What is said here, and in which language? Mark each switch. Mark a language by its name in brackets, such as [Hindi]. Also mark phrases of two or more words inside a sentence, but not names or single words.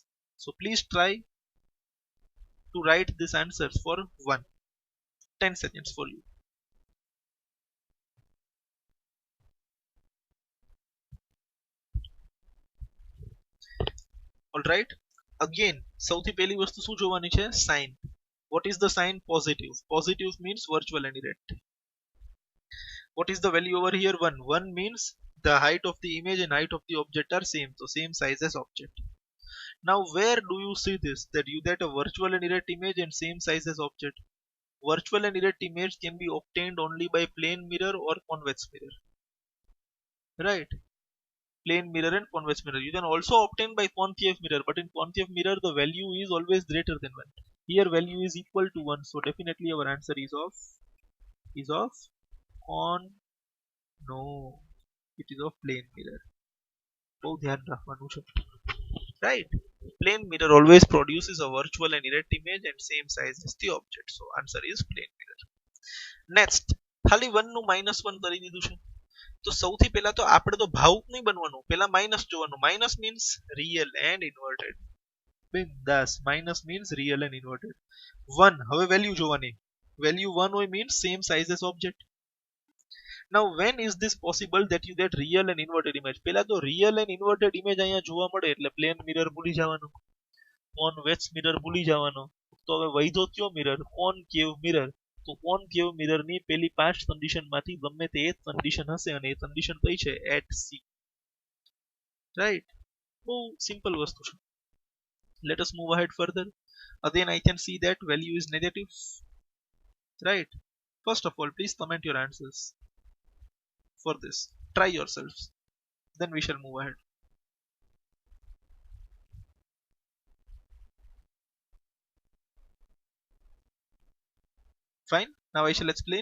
[English] So please try to write these answers for 10 seconds for you. Alright, again [Gujarati] સૌથી પહેલી વસ્તુ શું જોવાની છે? [English] Sign. What is the sign? Positive. Positive means virtual and erect. What is the value over here? 1. 1 means the height of the image and height of the object are same, so same size as object. Now where do you see this? That you get a virtual and erect image and same size as object. Virtual and erect image can be obtained only by plane mirror or convex mirror. Right? Plane mirror and convex mirror. You can also obtain by concave mirror, but in concave mirror the value is always greater than 1. Here value is equal to 1, so definitely our answer is of no, it is of plane mirror. [Gujarati] બહુ ધ્યાન રાખવાનું છે. [English] Right? Plane mirror always produces a virtual and erect image and same size as the object. So answer is plane mirror. Next, [Gujarati] ખાલી 1 નું -1 કરી દીધું છે. તો સૌથી પહેલા તો આપણે તો ભાવુક નહીં બનવાનું, પહેલા માઇનસ જોવાનું. [English] minus means real and inverted. બિંદાસ, minus means real and inverted. [Gujarati] 1 હવે વેલ્યુ જોવાની. [English] value 1 હોય means same size as object. Now when is this possible that you get real and inverted image? [Gujarati] પહેલા તો [English] real and inverted image [Gujarati] અહીંયા જોવા મળે એટલે [English] plane mirror [Gujarati] ભૂલી જવાનું, [English] convex mirror [Gujarati] ભૂલી જવાનો. તો હવે વૈધો કયો મિરર? [English] concave mirror. [Gujarati] તો [English] concave mirror [Gujarati] ની પેલી 5 કન્ડિશન માંથી ગમે તે એક કન્ડિશન હશે અને એ કન્ડિશન કઈ છે? [English] at c. Right? [Gujarati] બહુ સિમ્પલ વસ્તુ છે. [English] Let us move ahead further. Again I can see that value is negative. Right? First of all, please comment your answers for this. Try yourselves. Then we shall move ahead. Fine. Now I shall explain.